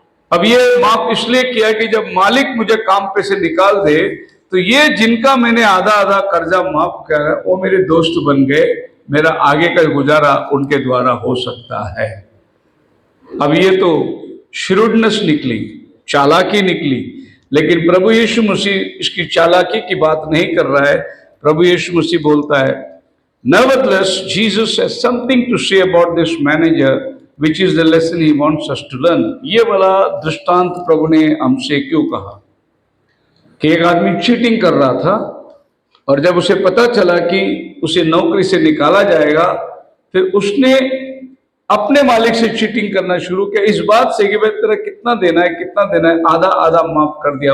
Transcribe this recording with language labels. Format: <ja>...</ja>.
<hi>अब ये माफ इसलिए किया कि जब मालिक मुझे काम पे से निकाल दे तो ये जिनका मैंने आधा आधा कर्जा माफ किया वो मेरे दोस्त बन गए, मेरा आगे का गुजारा उनके द्वारा हो सकता है। अब ये तो श्रूडनेस निकली, चालाकी निकली, लेकिन प्रभु यीशु मसीह इसकी चालाकी की बात नहीं कर रहा है। प्रभु यीशु मसीह बोलता है,</hi> <en>Nevertheless, Jesus has something to say about this manager, which is the lesson he wants us to learn.</en> <hi>ये वाला दृष्टांत प्रभु ने हमसे क्यों कहा कि एक आदमी चीटिंग कर रहा था और जब उसे पता चला कि उसे नौकरी से निकाला जाएगा, फिर उसने अपने मालिक से चीटिंग करना शुरू किया इस बात से कि भाई तेरा कितना देना है, कितना देना है, आधा आधा माफ कर दिया।</hi>